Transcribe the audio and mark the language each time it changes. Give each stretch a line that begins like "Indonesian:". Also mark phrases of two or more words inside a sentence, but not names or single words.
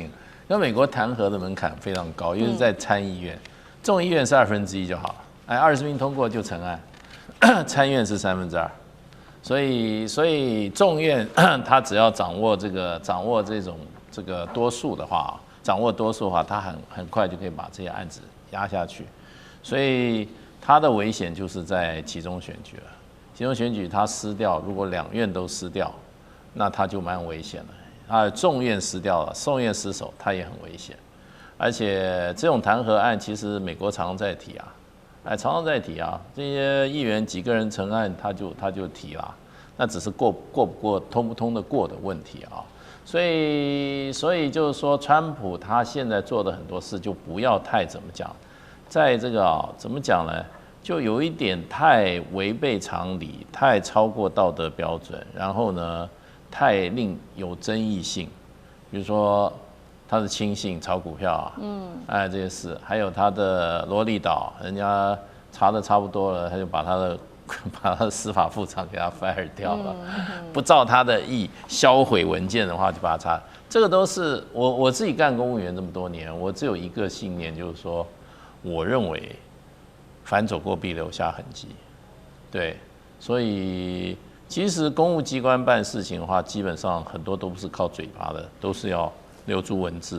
Chinese: 因為美國彈劾的門檻非常高，因為在參議院，眾議院是1/2就好了，20名通過就成案，參院是2/3，所以眾院他只要掌握這個多數的話，他很快就可以把這些案子壓下去，所以他的危險就是在期中選舉了。期中選舉他失掉，如果2院都失掉，那他就蠻危險了。眾院失掉了，眾院失守，他也很危險。而且這種彈劾案，其實美國常常在提啊，這些議員幾個人成案，他就提啦，那只是過不過、通不通得過的問題啊。所以就是說，川普他現在做的很多事，就不要太怎麼講，在這個怎麼講呢？就有一點太違背常理，太超過道德標準，然後呢，太令有爭議性。比如說他的親信炒股票啊，這些事，還有他的羅利島，人家查的差不多了，他就把他的司法副長給他 fire 掉了，不照他的意銷毀文件的話，就把他查。這個都是我自己幹公務員這麼多年，我只有一個信念，就是說，我認為。凡走過必留下痕跡，對，所以其實公務機關辦事情的話，基本上很多都不是靠嘴巴的，都是要留住文字的。